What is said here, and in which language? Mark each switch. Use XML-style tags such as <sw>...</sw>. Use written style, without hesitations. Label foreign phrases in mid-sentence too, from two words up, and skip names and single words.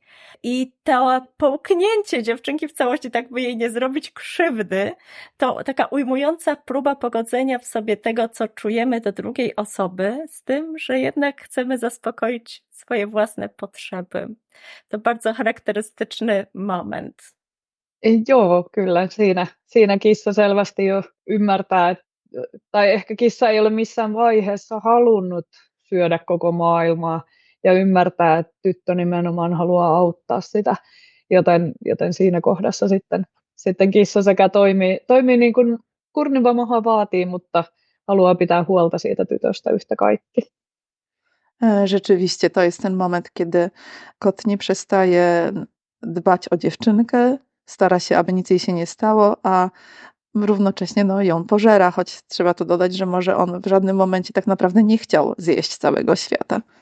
<pl>I to połknięcie dziewczynki w całości, tak by jej nie zrobić krzywdy, to taka ujmująca próba pogodzenia w sobie tego, co czujemy do drugiej osoby, z tym, że jednak chcemy zaspokoić swoje własne potrzeby. To bardzo charakterystyczny moment.</pl> <fi>Joo, kyllä siinä kissa selvästi jo ymmärtää, tai ehkä kissa ei ole missään vaiheessa halunnut syödä koko maailmaa ja ymmärtää, että tyttö nimenomaan haluaa auttaa sitä, joten siinä kohdassa sitten kissa sekä toimii niin kuin kurniva maha vaatii, mutta haluaa pitää huolta siitä tytöstä yhtä kaikki.</fi> <pl>Rzeczywiście to jest ten moment, kiedy kot nie przestaje dbać o dziewczynkę, stara się, aby nic jej się nie stało, a równocześnie ją pożera, choć trzeba tu dodać, że może on w żadnym momencie tak naprawdę nie chciał zjeść całego świata.</pl>